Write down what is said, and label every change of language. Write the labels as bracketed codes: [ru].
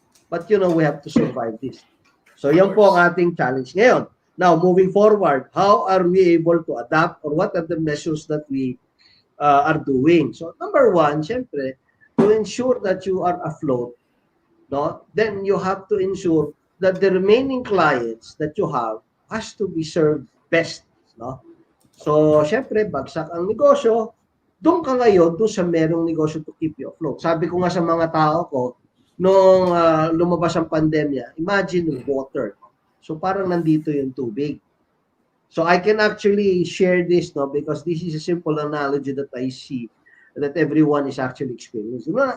[en] But we have to survive this. [tl] So yan po ang ating challenge ngayon. [en] Now, moving forward, how are we able to adapt, or what are the measures that we are doing? So number one, [tl] syempre, [en] to ensure that you are afloat, then you have to ensure that the remaining clients that you have has to be served best. No? [tl] So, syempre, bagsak ang negosyo, doon ka ngayon, doon sa merong negosyo [en] to keep you afloat. [tl] Sabi ko nga sa mga tao ko, nung lumabas ang pandemya, [en] imagine water. [tl] So, parang nandito yung tubig. [en] So, I can actually share this, because this is a simple analogy that I see that everyone is actually experiencing.